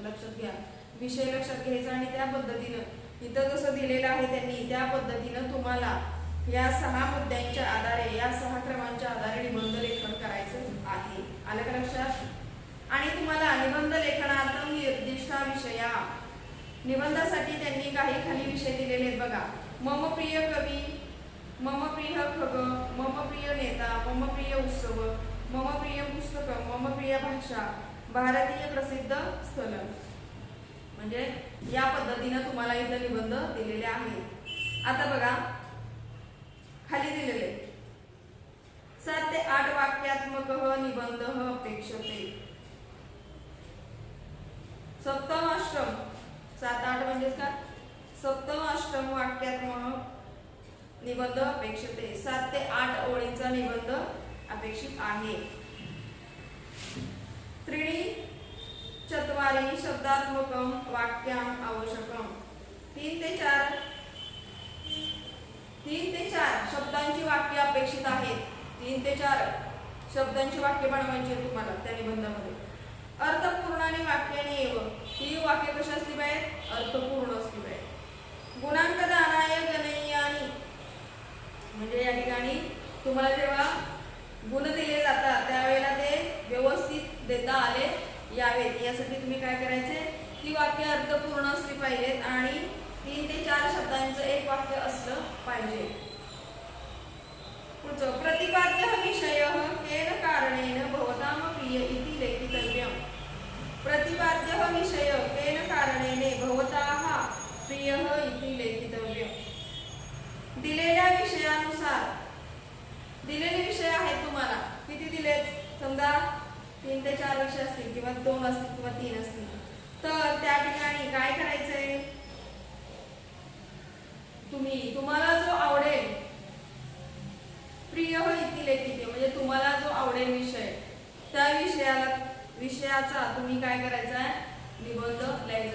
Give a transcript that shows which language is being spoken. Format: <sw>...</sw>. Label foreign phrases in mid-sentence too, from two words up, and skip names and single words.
<mr>लक्षात घ्या, विषय लक्षात घ्यायचा आणि त्या पद्धतीनं इथं जसं दिलेलं आहे त्यांनी त्या पद्धतीनं तुम्हाला या 6 मुद्द्यांच्या आधारे, या 6 क्रमांच्या आधारे निबंध लेखन करायचं आहे. आलं का लक्षात? आणि तुम्हाला निबंध लेखनात निर्दिष्ट विषया, निबंधासाठी त्यांनी काही खाली विषय दिलेले आहेत बघा.</mr> <sa>मम प्रिय कवी, मम प्रिय खग, मम प्रिय नेता, मम प्रिय उत्सव, मम प्रिय पुस्तक, मम प्रिय भाषा,</sa> <mr>भारतीय प्रसिद्ध स्थळ. म्हणजे या पद्धतीनं तुम्हाला इथं निबंध दिलेले आहेत. आता बघा खाली दिलेले 7 ते 8</mr> <sa>वाक्यात्मक निबंध अपेक्षते. सप्तम अष्टम,</sa> <mr>7-8 म्हणजेच का</mr> <sa>सप्तम अष्टम वाक्यात्मक निबंध अपेक्षते.</sa> <mr>7 ते 8 ओळींचा निबंध अपेक्षित आहे.</mr> <sa>त्रीणि चत्वारि शब्दात्मकं वाक्यम् आवश्यकम्.</sa> <mr>3 ते 4 शब्दांची वाक्य अपेक्षित आहेत. 3 ते 4 शब्दांची वाक्य बनवायची आहेत तुम्हाला त्या निबंधामध्ये.</mr> <sa>अर्थपूर्णाने वाक्याने एव,</sa> <mr>ही वाक्य कशी असली पाहिजे, अर्थपूर्ण असली पाहिजे.</mr> <sa>गुणांक दानाय गणय्यानी,</sa> <mr>म्हणजे या ठिकाणी तुम्हाला जेव्हा गुण दिले जातात त्यावेळेला ते व्यवस्थित देता आले यावेत यासाठी तुम्ही काय करायचे, ती वाक्य अर्थपूर्ण असली पाहिजेत आणि 3 ते 4 शब्दांचं एक वाक्य असलं पाहिजे.</mr> <sa>पुढचं प्रतिपाद्य विषय केन कारणेन भवताम प्रिय इति लेखितव्यम्. प्रतिपाद्य विषय केन कारणेने भवताः प्रिय इति लेखितव्यम्.</sa> <mr>दिलेल्या विषयानुसार, दिलेले विषय आहेत तुम्हाला किती दिलेत, समजा 3 ते 4 विषय असतील किंवा 2 असतील किंवा 3 असतील, तर त्या ठिकाणी काय करायचंय, तुम्हाला जो आवडेल</mr> <sa>प्रिय इति लेखिते,</sa> <mr>म्हणजे तुम्हाला जो आवडेल विषय त्या विषयाचा तुम्ही काय करायचा आहे, निबंध लिहायचा आहे.</mr>